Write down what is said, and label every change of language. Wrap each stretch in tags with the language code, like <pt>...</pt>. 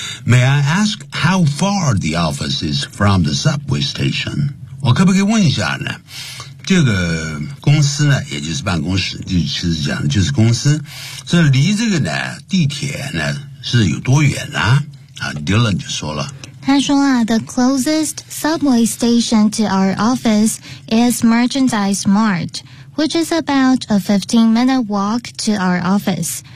<en>May I ask how far the office is from the subway station？</en> <zh>我可不可以问一下呢，这个公司呢，也就是办公室，就其实讲的就是公司，这离这个呢地铁呢是有多远啦、啊？啊 ，Dylan 就说了，他说啊</zh> <en>，the closest subway station to our office is Merchandise Mart， which is about a 15-minute walk to our office。</en>